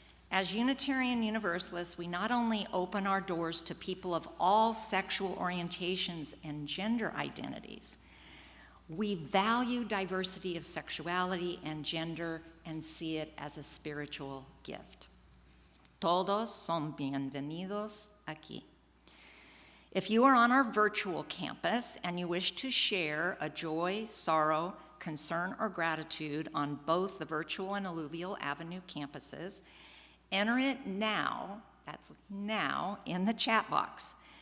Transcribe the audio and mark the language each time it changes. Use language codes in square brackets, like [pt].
[en] As Unitarian Universalists, we not only open our doors to people of all sexual orientations and gender identities, we value diversity of sexuality and gender and see it as a spiritual gift. [es] Todos son bienvenidos aquí. [en] If you are on our virtual campus and you wish to share a joy, sorrow, concern, or gratitude on both the virtual and Alluvial Avenue campuses, enter it now, that's now, in the chat box.